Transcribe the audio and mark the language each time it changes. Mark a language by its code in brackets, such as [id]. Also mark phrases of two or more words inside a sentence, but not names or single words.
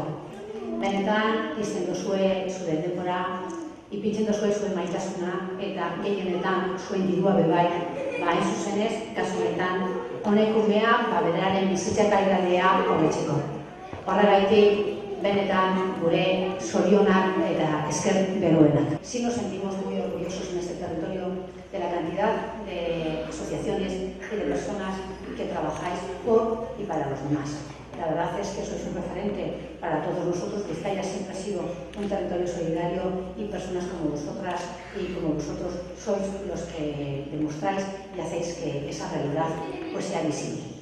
[eu] Benetan, izten dozue zure denbora, ipintzen dozue zuen maitasuna eta gehienetan zuen dirua bebai, hain zuzenez, kasu honetan, honek umea beraren bizitza kalitatea hobetzeko. Horregaitik, benetan gure zorionak eta esker beroenak. [es] Sí nos sentimos muy orgullosos en este territorio de la cantidad de asociaciones y de personas que trabajáis por y para los demás. La verdad es que sois un referente para todos nosotros. Vizcaya siempre ha sido un territorio solidario y personas como vosotras y como vosotros sois los que demostráis y hacéis que esa realidad pues sea visible.